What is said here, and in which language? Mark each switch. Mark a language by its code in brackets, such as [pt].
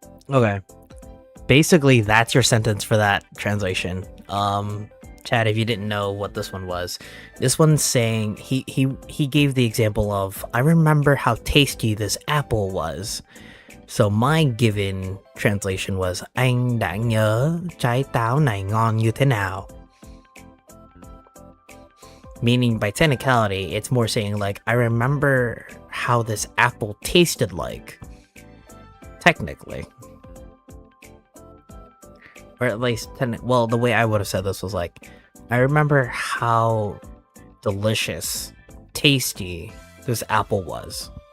[en] Okay. Basically, that's your sentence for that translation. Chad, if you didn't know what this one was, this one's saying he gave the example of, I remember how tasty this apple was. So my given translation was, [vi] anh đã nhớ trái táo này ngon như thế nào. [en] Meaning, by technicality, it's more saying like, I remember how this apple tasted like. Technically. Or at least, well, the way I would have said this was like, I remember how delicious, tasty this apple was.